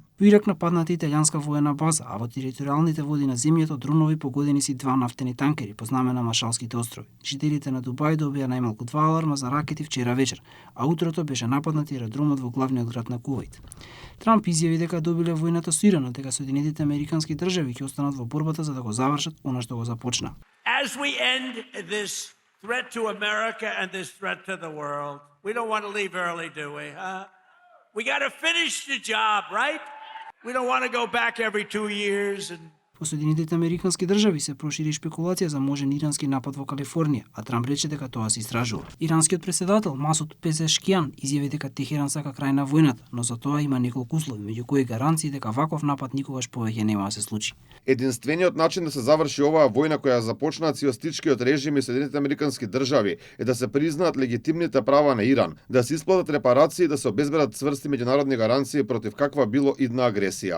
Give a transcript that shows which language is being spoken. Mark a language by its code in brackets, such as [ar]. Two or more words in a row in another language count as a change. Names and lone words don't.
[mk] Во Ирак нападната италијанска воена база, а во територијалните води на земјата дронови погодени си 2 нафтени танкери по знаме на Маршалските острови. Жителите на Дубај добија најмалку 2 аларма за ракети вчера вечер, а утрото беше нападнат аеродромот во главниот град на Кувајт. Трамп изјави дека добиле војната со Иран, дека Соединетите Американски држави ќе останат во борбата за да го завршат она што го започна. [en] As we end this threat to America and this threat to the world, we don't want to leave early, do we? We got to finish the job, right? We don't want to go back every 2 years and [mk] Во Соединетите Американски држави се прошири шпекулација за можен ирански напад во Калифорнија, а Трамп рече дека тоа се истражува. Иранскиот председател Масуд Пезешкијан изјави дека Техеран сака крај на војната, но за тоа има неколку услови, меѓу кои гаранции дека ваков напад никогаш повеќе нема да се случи. Единствениот начин да се заврши оваа војна која започнаа ционистичкиот режим и Соединетите Американски држави е да се признаат легитимните права на Иран, да се исплатат репарации и да се обезбедат цврсти меѓународни гаранции против каква било идна агресија.